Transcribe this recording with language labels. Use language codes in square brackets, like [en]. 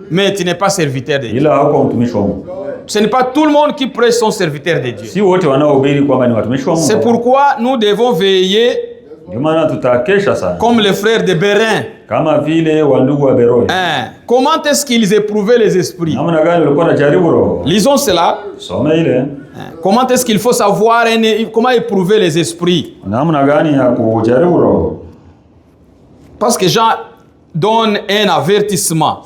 [fr] mais tu n'es pas serviteur de Dieu. [sw] ila hauko mtumishi wa Mungu. [fr] Ce n'est pas tout le monde qui prêche son serviteur de Dieu. [sw] Si wote wanaohubiri kwamba ni watumishi wa Mungu. [fr] C'est pourquoi nous devons veiller [sw] Ndio maana tutakesha sana. [fr] Comme les frères de Bérin. [sw] Kama vile wa ndugu wa Beroya. [fr] Comment est-ce qu'ils éprouvaient les esprits? [sw] Namna gani walikuwa wanajaribu roho? [fr] Lisons cela. [sw] Soma ile. [fr] Comment est-ce qu'il faut savoir comment éprouver les esprits? [sw] Namna gani ya kujaribu roho? [fr] Parce que Jean donne un avertissement.